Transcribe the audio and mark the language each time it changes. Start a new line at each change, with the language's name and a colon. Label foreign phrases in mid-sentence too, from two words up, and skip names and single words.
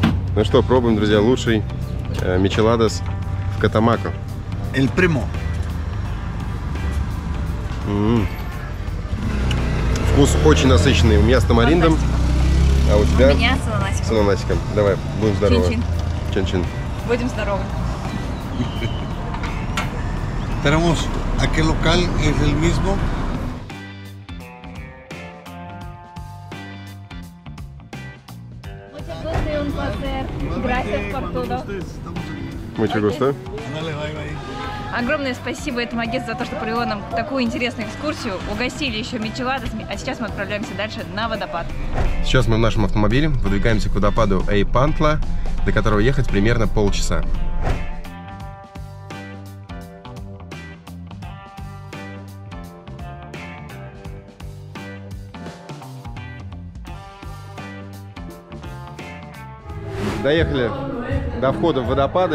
Russian: Ну что, пробуем, друзья, лучший мичеладос в Катамако.
Spanish: El primo.
Russian: Вкус очень насыщенный. У меня с тамариндом, а у тебя? У меня с ананасиком. С ананасиком. Давай, будем здоровы. Чин-чин. Чин-чин. Будем здоровы.
Spanish: Tenemos aquel local, es el mismo. Mucho gusto.
Russian: Огромное спасибо этому агентству за то, что провело нам такую интересную экскурсию. Угостили еще мичеладосами, а сейчас мы отправляемся дальше на водопад. Сейчас мы в нашем автомобиле выдвигаемся к водопаду Эйпантла, до которого ехать примерно полчаса. Доехали до входа в водопада.